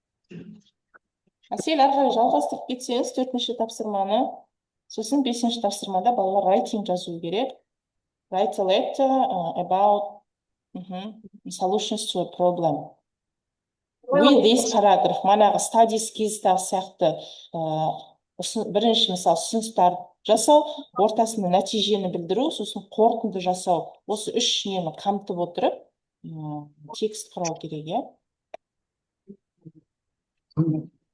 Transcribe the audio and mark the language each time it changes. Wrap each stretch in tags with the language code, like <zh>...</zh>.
<kk>Әсел, ары қарай жалғастырып кетсеңіз 4-ші тапсырманы, сосын 5-ші тапсырмада балалар writing жазу керек.</kk> <en>Write a letter about solutions to a problem. With this paragraph,</en> <kk>манағы studies кездегі сияқты бірінші мысал ұсыныстар жасау, ортасында нәтижені білдіру, сосын қорытынды жасау. Осы 3 нені қамтып отырып, текст құрау керек, иә?</kk>